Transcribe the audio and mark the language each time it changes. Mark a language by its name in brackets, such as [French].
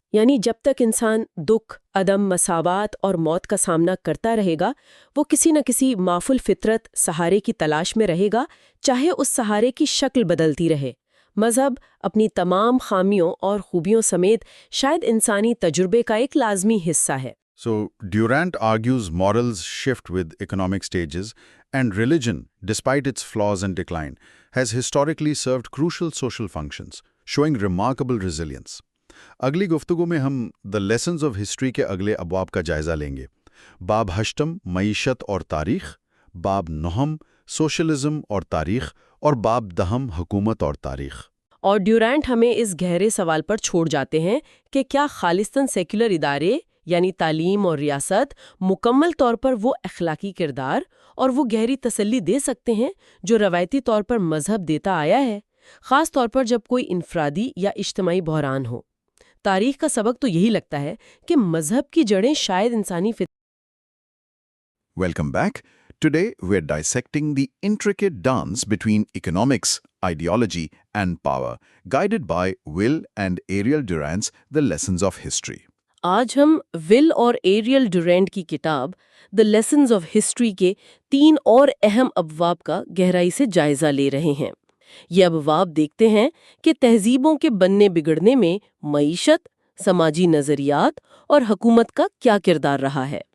[Urdu] یعنی جب تک انسان دکھ، عدم مساوات اور موت کا سامنا کرتا رہے گا، وہ کسی نہ کسی معاف الفطرت سہارے کی تلاش میں رہے گا، چاہے اس سہارے کی شکل بدلتی رہے۔ مذہب اپنی تمام خامیوں اور خوبیوں سمیت شاید انسانی تجربے کا ایک لازمی حصہ ہے۔ [English] So, Durant argues morals shift with economic stages, and religion, despite its flaws and decline, has historically served crucial social functions, showing remarkable resilience. [Urdu] اگلی گفتگو میں ہم دا لیسنز آف ہسٹری کے اگلے ابواب کا جائزہ لیں گے۔ باب ہشتم معیشت اور تاریخ، باب نہم سوشلزم اور تاریخ، اور باب دہم حکومت اور تاریخ۔ اور ڈیورینٹ ہمیں اس گہرے سوال پر چھوڑ جاتے ہیں کہ کیا خالصتاً سیکولر ادارے یعنی تعلیم اور ریاست مکمل طور پر وہ اخلاقی کردار اور وہ گہری تسلی دے سکتے ہیں جو روایتی طور پر مذہب دیتا آیا ہے، خاص طور پر جب کوئی انفرادی یا اجتماعی بحران ہو۔ تاریخ کا سبق تو یہی لگتا ہے کہ مذہب کی جڑیں شاید انسانی [English] Welcome back. Today we're dissecting the intricate dance between economics, ideology, and power, guided by Will and Ariel Durant's The Lessons of History. [Urdu] آج ہم ول اور ایریل ڈورینٹ کی کتاب دی لیسنز آف ہسٹری کے 3 اور اہم ابواب کا گہرائی سے جائزہ لے رہے ہیں۔ یہ ابواب دیکھتے ہیں کہ تہذیبوں کے بننے بگڑنے میں معیشت، سماجی نظریات اور حکومت کا کیا کردار رہا ہے۔